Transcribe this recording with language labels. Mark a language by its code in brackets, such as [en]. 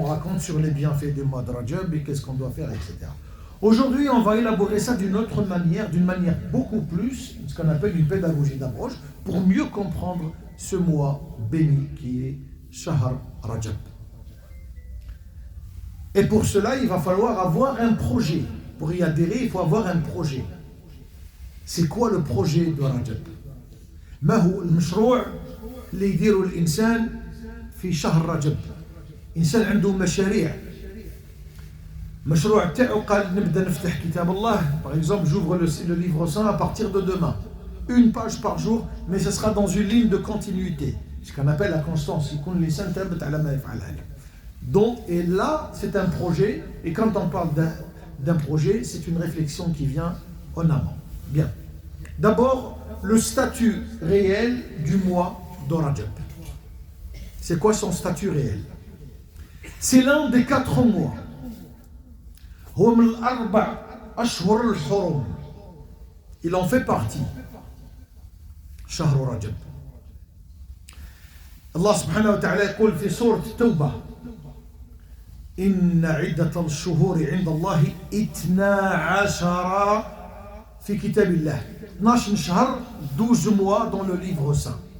[fr] On raconte sur les bienfaits du mois de Rajab et qu'est-ce qu'on doit faire, etc. Aujourd'hui, on va élaborer ça d'une autre manière, d'une manière beaucoup plus, ce qu'on appelle une pédagogie d'approche, pour mieux comprendre ce mois béni qui est Shahr Rajab. Et pour cela, il va falloir avoir un projet. Pour y adhérer, il faut avoir un projet. C'est quoi le projet de Rajab? [ar] ما هو المشروع اللي يديره الإنسان في شهر رجب؟ إنسان عنده مشاريع. مشروع تاعو قال نبدأ نفتح كتاب الله. [fr] Par exemple, j'ouvre le livre 100 à partir de demain. Une page par jour, mais ce sera dans une ligne de continuité. Ce qu'on appelle la constance. [ar] يكون الإنسان ثابت على ما يفعل. [fr] Donc, et là, c'est un projet. Et quand on parle d'un projet, c'est une réflexion qui vient en amont. Bien. D'abord, le statut réel du mois de Rajab. C'est quoi son statut réel? C'est l'un des 4 mois. [ar] هو من الأربع أشهر الحرم. [fr] Il en fait partie. [ar] شهر رجب. الله سبحانه وتعالى يقول في سورة التوبة إن عدة الشهور عند الله 12 في كتاب الله. [fr] 12 [ar] شهر [fr] 12 mois dans le livre saint.